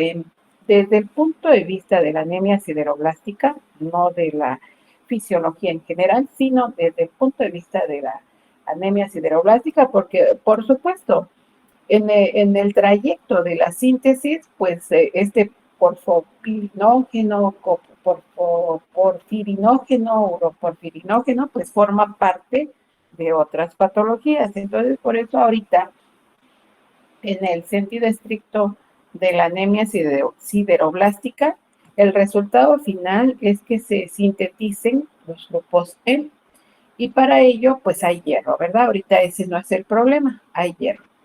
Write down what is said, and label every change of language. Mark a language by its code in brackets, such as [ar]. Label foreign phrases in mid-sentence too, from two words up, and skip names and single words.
[es] M, desde el punto de vista de la anemia sideroblástica, no de la fisiología en general, sino desde el punto de vista de la anemia sideroblástica, porque por supuesto, en el trayecto de la síntesis, pues este porfopirinógeno, porfirinógeno, uroporfirinógeno, pues forma parte de otras patologías. Entonces, por eso ahorita, en el sentido estricto de la anemia sideroblástica, el resultado final es que se sinteticen los grupos M. Y para ello, pues hay hierro, ¿verdad? Ahorita ese no es el problema, hay hierro.